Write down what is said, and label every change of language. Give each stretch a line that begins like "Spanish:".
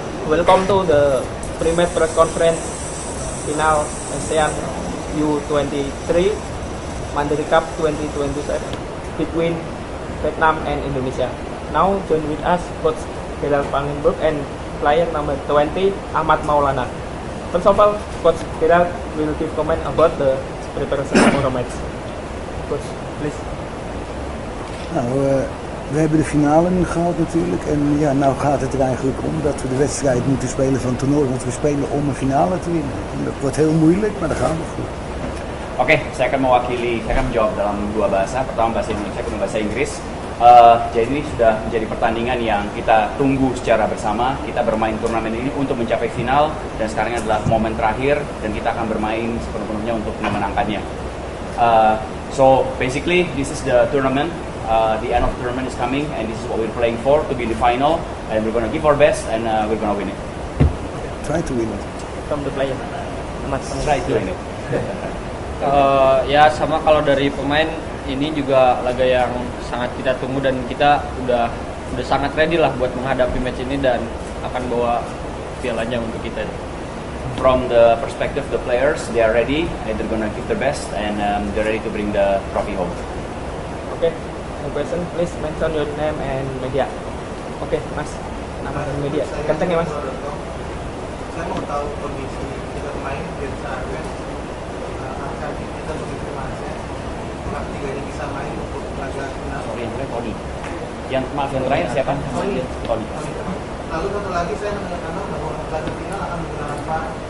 English: Welcome to the pre-match press conference final ASEAN U23 Mandiri Cup 2027 between Vietnam and Indonesia. Now join with us Coach Gerald Vandenberg and player number 20 Ahmad Maulana. First of all, Coach Gerald will give comment about the preparation for the match. Coach, please.
Dutch: Nou, we hebben de finale nu gehad natuurlijk. En ja, nou gaat het er eigenlijk om dat we de wedstrijd moeten spelen van het toernooi. Want we spelen om een finale te winnen. En dat wordt heel moeilijk, maar dat gaan we goed.
Indonesian: Oke, saya akan menjawab dalam dua bahasa. Pertama bahasa Indonesia, kedua bahasa Inggris. Jadi ini sudah menjadi pertandingan yang kita tunggu secara bersama. Kita bermain turnamen ini untuk mencapai final dan sekarang adalah momen terakhir dan kita akan bermain sepenuh-penuhnya untuk memenangkannya.
English: So basically this is the tournament. The end of the tournament is coming and this is what we're playing for, to be in the final, and we're gonna give our best and we're gonna win it. Try to win it. From the player. Ahmad, Try to win it.
Indonesian: Ya sama kalau dari pemain ini juga laga yang sangat kita tunggu dan kita udah sangat ready lah buat menghadapi match ini dan akan bawa pialanya untuk kita.
English: From the perspective of the players, they are ready and they're gonna give their best and they're ready to bring the trophy home. Okay, no question. Please mention your name and media.
Indonesian: Okay, Mas. Nama dan media. Kenceng ya, Mas. Saya mau tahu kondisi kita pemain biar saya akan kita bagaimana apakah tiga ini bisa main untuk laga final. Sorry, yang terakhir Tony. Yang maaf yang terakhir siapa? Tony. Lalu satu lagi saya mendengar bahwa laga final akan menggunakan VAR.